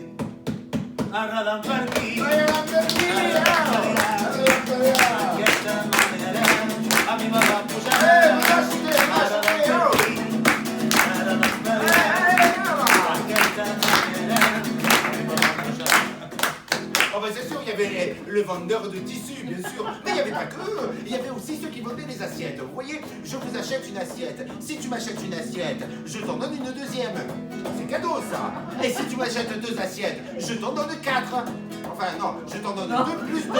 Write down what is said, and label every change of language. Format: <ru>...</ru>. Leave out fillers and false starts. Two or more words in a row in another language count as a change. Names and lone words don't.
<ca>Arradan per aquí, d'aquesta manera a mi me va posar. Arradan per aquí, arradan per allà, d'aquesta manera a mi me va posar.</ca> <fr>Oh ben c'est sûr, il y avait le vendeur de tissus, bien sûr, mais il n'y avait pas que eux, il y avait aussi ceux qui vendaient les assiettes. Vous voyez, je vous achète une assiette, si tu m'achètes une assiette, je t'en donne une deuxième. C'est cadeau ça. Et si tu m'achètes 2 assiettes, je t'en donne 4. Enfin non, je t'en donne 2 plus 2.</fr>